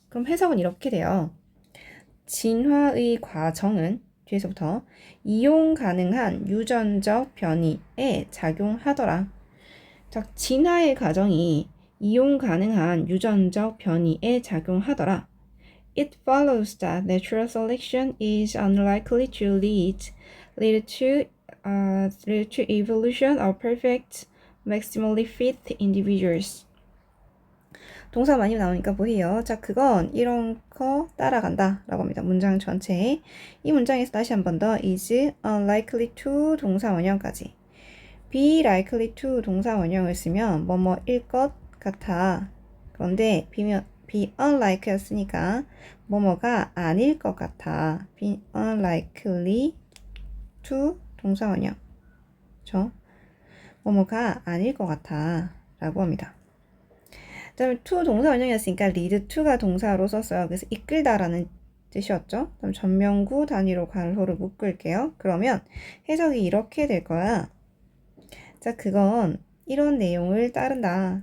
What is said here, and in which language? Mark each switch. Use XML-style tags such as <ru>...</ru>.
<ko>그럼 해석은 이렇게 돼요. 진화의 과정은 뒤에서부터 이용 가능한 유전적 변이에 작용하더라. 자, 진화의 과정이 이용 가능한 유전적 변이에 작용하더라.</ko> <en>It follows that natural selection is unlikely to lead to evolution of perfect, maximally fit individuals.</en> <ko>동사 많이 나오니까 보세요. 자, 그건 이런 거 따라간다 라고 합니다. 문장 전체에. 이 문장에서 다시 한 번 더</ko> <en>is unlikely to</en> <ko>동사 원형까지.</ko> <en>be likely to</en> <ko>동사 원형을 쓰면 뭐뭐일 것 같아. 그런데</ko> <en>be unlike</en> <ko>였으니까 뭐뭐가 아닐 것 같아.</ko> <en>be unlikely to</en> <ko>동사 원형. 그렇죠? 뭐뭐가 아닐 것 같아 라고 합니다. 그 다음에 to 동사 원형이었으니까</ko> <en>lead to</en> <ko>가 동사로 썼어요. 그래서 이끌다라는 뜻이었죠. 그럼 전명구 단위로 괄호를 묶을게요. 그러면 해석이 이렇게 될 거야. 자, 그건 이런 내용을 따른다.</ko>